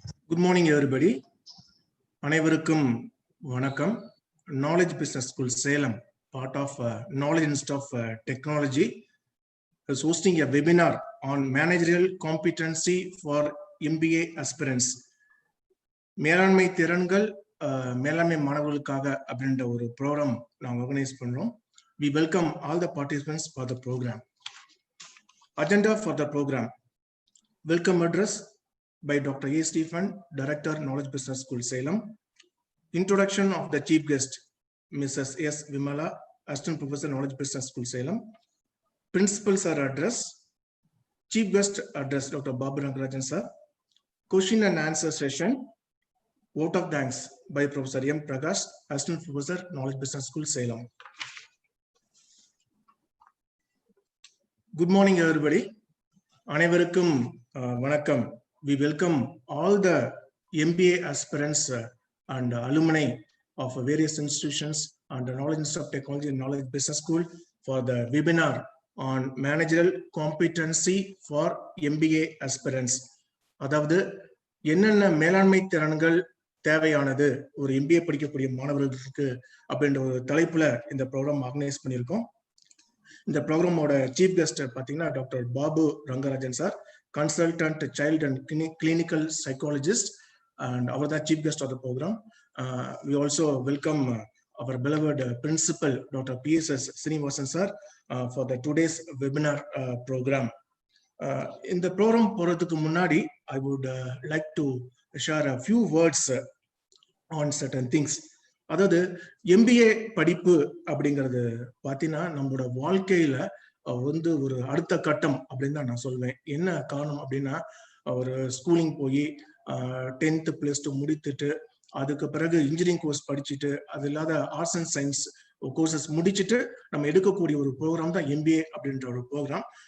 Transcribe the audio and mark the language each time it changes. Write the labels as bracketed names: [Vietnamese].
[English] Good morning, everybody. [Tamil] அனைவருக்கும் வணக்கம். [English] Knowledge Business School Salem, part of Knowledge Institute of Technology, is hosting a webinar on managerial competency for MBA aspirants. [Tamil] மேலாண்மை திறன்கள் மேலாண்மை மாணவர்களுக்காக அப்படின்ற ஒரு ப்ரோக்ராம் நாங்கள் ஆர்கனைஸ் பண்றோம். [English] We welcome all the participants for the program. Agenda for the program: welcome address by Dr. A. Stephen, Director, Knowledge Business School, Salem. Introduction of the chief guest, Mrs. S. Vimala, Assistant Professor, Knowledge Business School, Salem. Principals are address. Chief guest address, Dr. Babu Rangarajan sir. Question and answer session. Vote of thanks by Professor M. Prakash, Assistant Professor, Knowledge Business School, Salem. Good morning, everybody. [Tamil] அனைவருக்கும் வணக்கம். [English] We welcome all the MBA aspirants and alumni of various institutions and the Knowledge Institute of Technology and Knowledge Business School for the webinar on managerial competency for MBA aspirants. [Tamil] அதாவது என்னென்ன மேலாண்மை திறன்கள் தேவையானது ஒரு MBA படிக்கக்கூடிய மாணவர்களுக்கு அப்படின்ற ஒரு தலைப்புல இந்த ப்ரோக்ராம் ஆர்கனைஸ் பண்ணியிருக்கோம். இந்த ப்ரோக்ராமோட சீஃப் கெஸ்ட் பார்த்தீங்கன்னா doctor Babu Rangarajan sir, [English] consultant child and clinical psychologist, and our the chief guest of the program. We also welcome our beloved principal Dr. PSS Srinivasan sir for the today's webinar program. In the program [Tamil] போறதுக்கு முன்னாடி [English] I would like to share a few words on certain things. [Tamil] அதாவது MBA படிப்பு அப்படிங்கிறது பார்த்தீங்கன்னா நம்மளோட வாழ்க்கையில வந்து ஒரு அடுத்த கட்டம் அப்படின்னு தான் நான் சொல்வேன். என்ன காரணம் அப்படின்னா, ஒரு ஸ்கூலிங் போய் 10th + 2 முடித்துட்டு அதுக்கு பிறகு இன்ஜினியரிங் கோர்ஸ் படிச்சுட்டு அது இல்லாத ஆர்ட்ஸ் அண்ட் சயின்ஸ் கோர்சஸ் முடிச்சுட்டு நம்ம எடுக்கக்கூடிய ஒரு ப்ரோக்ராம் தான் MBA அப்படின்ற ஒரு ப்ரோக்ராம்.